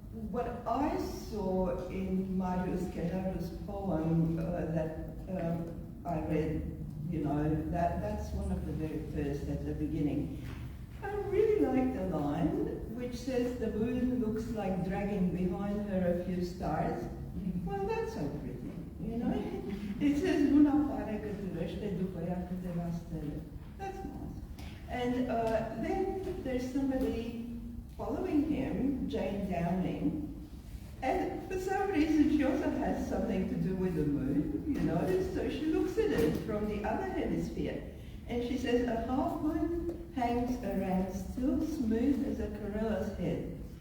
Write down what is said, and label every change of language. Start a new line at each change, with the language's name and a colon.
English: What I saw in Marius Keller's poem that I read, you know, that's one of the very first at the beginning. I really like the line which says the moon looks like dragging behind her a few stars. Well, that's so pretty, you know. It says
Romanian: luna pare că trăiește după ea câteva stele.
English: That's nice. And then there's somebody following him, Jane Downing, and for some reason she also has something to do with the moon, you know, so she looks at it from the other hemisphere, and she says, a half moon hangs around still smooth as a gorilla's head.